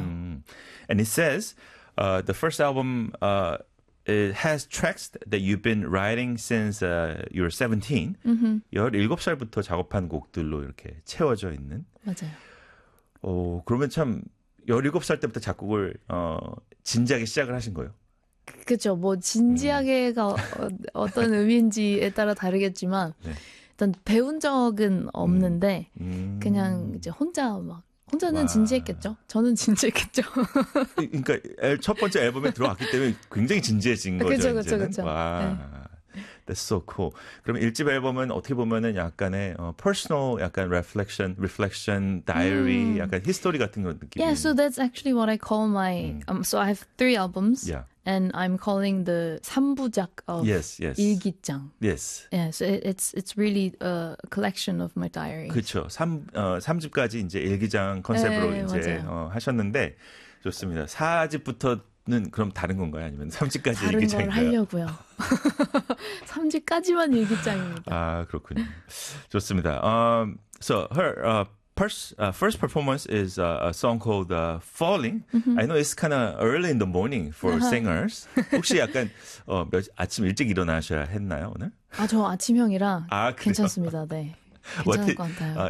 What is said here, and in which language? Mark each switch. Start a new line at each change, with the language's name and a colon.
English: And it says, the first album it has tracks that you've been writing since you were 17.
Korean: 17살부터 작업한 곡들로 이렇게 채워져 있는. 맞아요. 그러면 참 17살 때부터 작곡을 진지하게 시작을 하신 거예요? 그렇죠. 뭐 진지하게가 어떤 의미인지에 따라 다르겠지만 네. 일단 배운 적은 없는데 그냥 이제 혼자 막 혼자는 진지했겠죠. 저는 진지했겠죠. 그러니까 첫 번째 앨범에 들어왔기 때문에 굉장히 진지해진 거죠. 그렇죠, 그렇죠, 그렇죠. 와, 네.
English: That's so cool.
Korean: 그럼 1집 앨범은 어떻게 보면은 약간의 personal, 약간 reflection, diary, 약간 history 같은 그런 느낌.
English: Yeah, so that's actually what I call my. So I have three albums. Yeah. And I'm calling the 삼부작 of 일기장. Yes. Yeah, so it's really a collection of my diaries.
Korean: 그렇죠. 삼집까지 이제 일기장 컨셉으로 에이, 이제 하셨는데 좋습니다. 4집부터는 그럼 다른 건가요? 아니면 삼집까지 일기장인가요? 다른 걸 하려고요. 삼집까지만 일기장입니다. 아, 그렇군요. 좋습니다.
English: So her first performance is a song called Falling. I know it's kind of early in the morning for singers.
Korean: 혹시 약간 아침 일찍 일어나셔야 했나요, 오늘? 아, 저 아침형이라 아, 괜찮습니다. 네. 괜찮을 것 같아요.